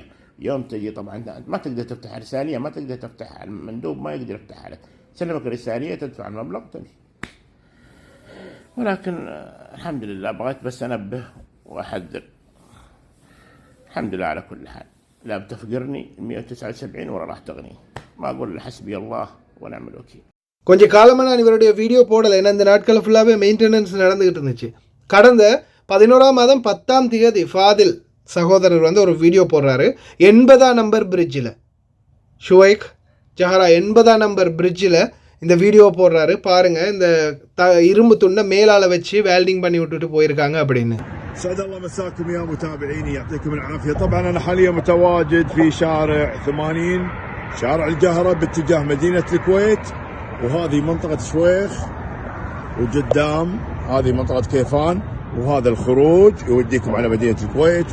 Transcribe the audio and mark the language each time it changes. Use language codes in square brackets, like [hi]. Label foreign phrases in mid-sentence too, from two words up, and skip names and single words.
[ar] يوم تجي طبعا ما تقدر تفتح رساليه، ما تقدر تفتح، المندوب ما يقدر يفتحها لك، سلمك الرساليه تدفع المبلغ وتمشي. ولكن الحمد لله بغيت بس أنبه وأحذر. الحمد لله على كل حال، لا بتفقرني 179 ولا راح تغني. ما أقول حسبي الله ونعم الوكيل. [ta] கொஞ்சம் காலமாக நான் இவருடைய வீடியோ போடலை, ஏன்னா இந்த நாட்கள் [en] fullாகவே maintenance [ta] நடந்துக்கிட்டு இருந்துச்சு. கடந்த 11ஆம் மாதம் 10ஆம் தேதி ஃபாதில் சகோதரர் வந்து ஒரு வீடியோ போடுறாரு. 80ஆம் [en] number bridgeில், [ta] ஷுவைக் ஜஹரா 80ஆம் [en] number bridgeில் [ta] இந்த வீடியோ போடுறாரு. பாருங்க, இந்த இரும்பு துண்டை மேலால வச்சு வெல்டிங் பண்ணி விட்டுட்டு போயிருக்காங்க அப்படின்னு. [ar] سعد الله مساكم يا متابعيني، يعطيكم العافيه. طبعا انا حاليا متواجد في شارع 80 شارع الجهره باتجاه مدينه الكويت، وهذه منطقه شويخ، وقدام هذه منطقه كيفان، وهذا الخروج يوديكم على مدينه الكويت.